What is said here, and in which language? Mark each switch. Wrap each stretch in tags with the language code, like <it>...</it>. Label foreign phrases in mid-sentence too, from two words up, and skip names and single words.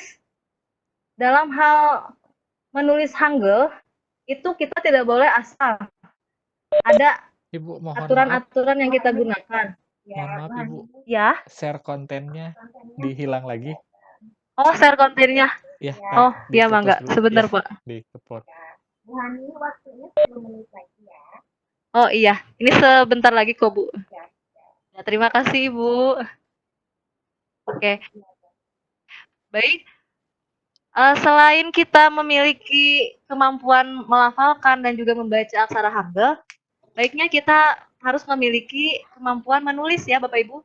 <id>Dalam hal menulis Hangul, itu kita tidak boleh asal. Ada Ibu, mohon maaf. aturan-aturan yang kita gunakan. Mohon maaf, Ibu. Ya. Share kontennya dihilang lagi. Oh, share kontennya. Ya, Oh, iya dikepos Mangga. dulu. Sebentar, Ya, Pak. dikepos. Bu Hani waktunya 10 menit lagi ya. Oh iya, ini sebentar lagi kok, Bu. Ya, terima kasih, Ibu. Oke. Baik. Selain kita memiliki kemampuan melafalkan dan juga membaca aksara Hangul, baiknya kita harus memiliki kemampuan menulis ya Bapak Ibu.</id>